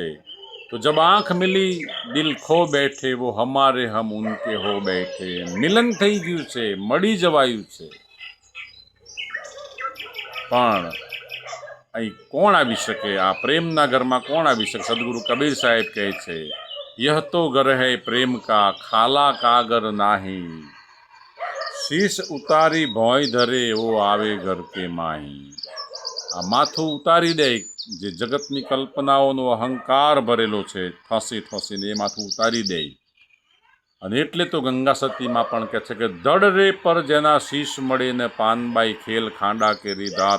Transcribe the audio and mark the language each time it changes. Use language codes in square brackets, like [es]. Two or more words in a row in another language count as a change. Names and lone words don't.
[hi] तो जब आंख मिली दिल खो बैठे वो हमारे हम उनके हो बैठे. [gu] મિલન થઈ ગયું છે, મળી જવાયું છે. પણ અહીં કોણ આવી શકે? આ પ્રેમના ઘરમાં કોણ આવી શકે? સદગુરુ કબીર સાહેબ કહે છે [hi] यह तो घर है प्रेम का खाला कागर नाही, शीश उतारी भोंय धरे वो आवे घर के माही. [gu] આ માથું ઉતારી દે, જે જગતની કલ્પનાઓનો અહંકાર ભરેલો છે ઠસી ઠસીને, એ માથું ઉતારી દે. અને એટલે તો ગંગા સતીમાં પણ કહે છે કે દડ રે પર જેના શીશ મળે ને પાનબાઈ ખેલ ખાંડા કેરી ધાર.